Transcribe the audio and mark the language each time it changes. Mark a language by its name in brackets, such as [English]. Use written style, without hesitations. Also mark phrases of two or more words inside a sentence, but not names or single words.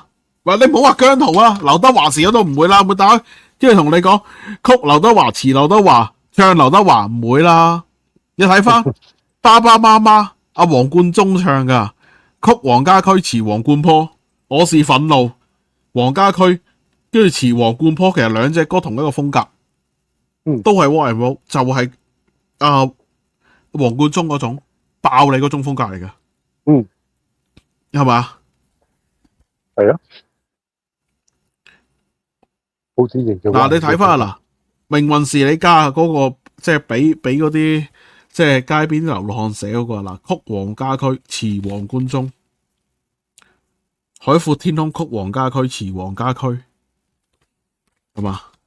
[Cantonese] 話你唔好話姜濤啊，劉德華詞我都唔會啦，會打，跟住同你講曲劉德華，詞劉德華，唱劉德華唔會啦。你睇翻爸爸媽媽阿黃貫中唱噶，曲黃家駒，詞黃貫坡，我是憤怒，黃家駒，跟住詞黃貫坡，其實兩隻歌同一個風格。都係 [English] rock and roll， [Cantonese] 就係黃貫中嗰種爆你嗰種風格嚟嘅，係嘛？係啊，好典型嘅。嗱，你睇翻嗱，命運是你家嗰個，即係俾嗰啲即係街邊流浪漢寫嗰個嗱，曲黃家駒，詞黃貫中，海闊天空，曲黃家駒，詞黃家駒，係嘛？